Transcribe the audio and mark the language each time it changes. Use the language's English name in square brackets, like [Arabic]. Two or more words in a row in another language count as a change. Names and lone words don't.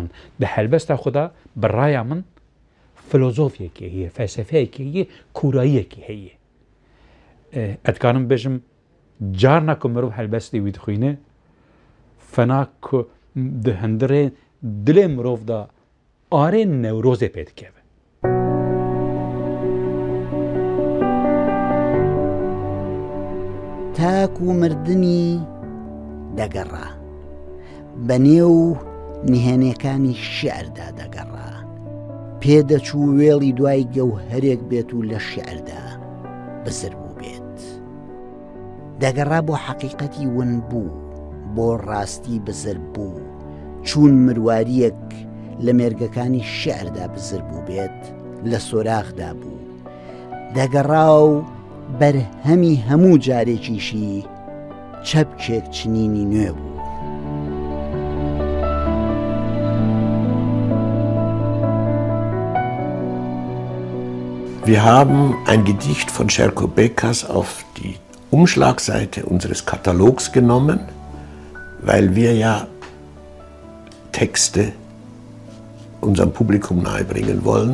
[Kurdish] Di helbesta xwe de bi raya min filozofyekê heye, felsefeyekê heye, kûrayiyekê heye. Ez dikarim bêjim carna ku mirov helbestê wî dixwîne fena ku di hindirê dilê mirov da arê newrozê pê dikeve. [Central Kurdish] تاک و مردنی دەگەڕا بە نێو نهێنیەکانی شیعردا دەگەڕا پێدەچوو وێڵی دوای گەوهەرێک بێت و لە شیعردا بزر بوو بێت دەگەڕا بۆ حەقیقەتی ون بوو بۆ ڕاستی بزر بوو چون مرواریەک لە مێرگەکانی شیعردا بزر بوو بێت لە سۆراخدا بوو دەگەڕا و بەرهەمی هەموو جارێکیشی چەپکێک چنینی نوێ بوو. [German] Wir haben ein Gedicht von Sherko Bekas auf die Umschlagseite unseres Katalogs genommen, weil wir ja Texte unserem Publikum nahebringen wollen.